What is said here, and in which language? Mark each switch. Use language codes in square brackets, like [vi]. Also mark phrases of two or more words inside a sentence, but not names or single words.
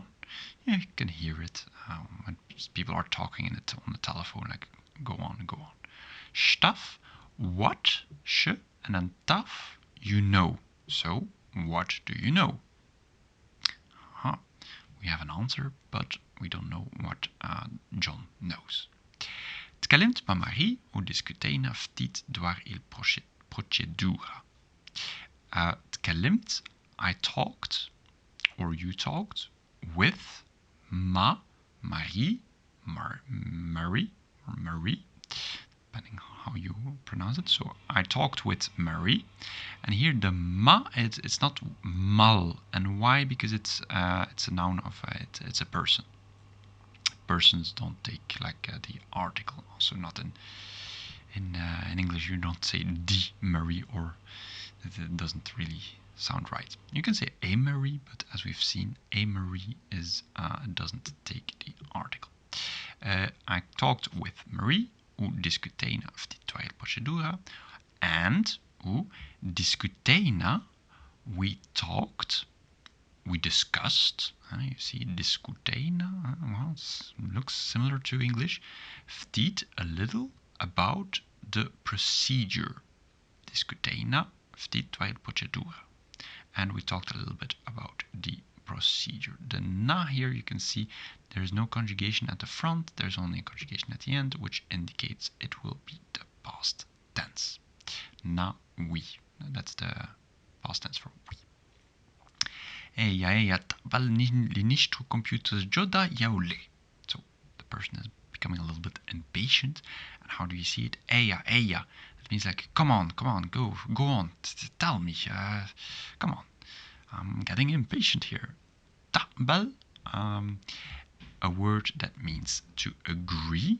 [en] Yeah, you can hear it when people are talking in it on the telephone, like go on, go on. Stuff, what, sh, and then taf, you know. So, what do you know? We have an answer, but we don't know what John knows. [mt] Tkellimt ma Marie u diskutejna ftit dwar il-proċedura. Tkellimt, [en] I talked, or you talked, with Marie, Marie, or Marie, depending how you pronounce it. So I talked with Marie, and here the ma, it's not mal, and why? Because it's a noun of it's a person. Persons don't take like the article. Also, not in English, you don't say die Marie, or it doesn't really sound right. You can say a Marie, but as we've seen, a Marie doesn't take the article. I talked with Marie, [mt] u diskutejna ftit dwar il-proċedura, [en] and [mt] u diskutejna, [en] we talked, we discussed. You see, diskutejna, well, it looks similar to English. Ftit, a little, about the procedure. [mt] Diskutejna ftit dwar il-proċedura. [en] And we talked a little bit about the procedure. The na here, you can see there's no conjugation at the front, there's only a conjugation at the end, which indicates it will be the past tense. Na, we. That's the past tense for we. [mt] Eja, taqbal li nixtru computers ġodda jew le. [en] So the person is becoming a little bit impatient. And how do you see it? Eja. That means like, come on, go on, tell me, come on. I'm getting impatient here. Taqbal, a word that means to agree.